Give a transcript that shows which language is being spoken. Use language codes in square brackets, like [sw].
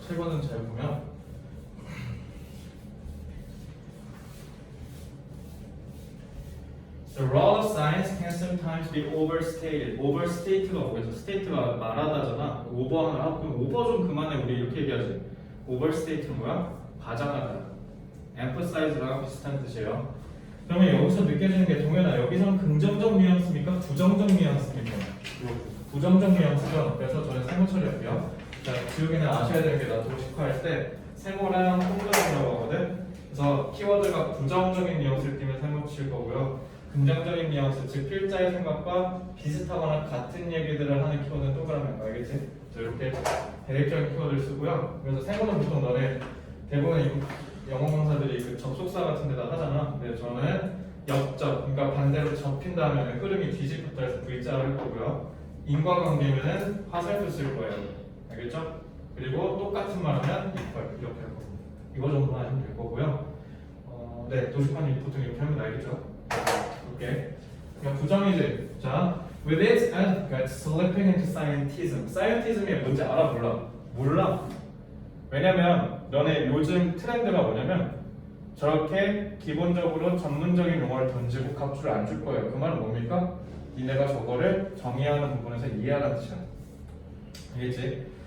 [ko] 7번은 잘 보면 [en] The role of science can sometimes be overstated. [ko] overstated가 뭐겠어? state가 말하다잖아. 오버하나 하고 그럼 오버 좀 그만해. 우리 이렇게 얘기하지. overstate는 뭐야? 과장하다. emphasize랑 비슷한 뜻이에요. 그러면 여기서 느껴지는 게 동현아 여기서는 긍정적 뉘앙스입니까? 부정적 뉘앙스입니까? 부정적 뉘앙스죠. 그래서 저는 세모 처리할게요. 자, 지우개는 아셔야 되는 게 나 도식화할 때 세모랑 동그라미라고 하거든. 그래서 키워드가 부정적인 뉘앙스를 띄면 세모 칠 거고요. 긍정적인 뉘앙스, 즉 필자의 생각과 비슷하거나 같은 얘기들을 하는 키워드는 동그라미. 알겠지? 이렇게 대립적인 키워드를 쓰고요. 그래서 세모는 보통 너네 대부분 영어 강사들이 그 접속사 같은 데다 하잖아. 근데 저는 역접, 그러니까 반대로 접힌다 하면 흐름이 뒤집혔다 해서 V자를 할 거고요. 인과관계면은 화살표 쓸 거예요. 알겠죠? 그리고 똑같은 말 하면 equal 이렇게 할 거고. 이거 정도만 하시면 될 거고요. 네, 도식판이 보통 이렇게 하면 알겠죠? 이렇게. 그러니까 부정이지. 자, [en] with its slipping into scientism. [ko] scientism이 뭔지 알아? 몰라? 몰라. 왜냐면 너네 요즘 트렌드가 뭐냐면 저렇게 기본적으로 전문적인 용어를 던지고 값줄을 안 줄 거예요. 그 말은 뭡니까? 니네가 저거를 정의하는 부분에서 이해하라는 뜻이야. 알겠지?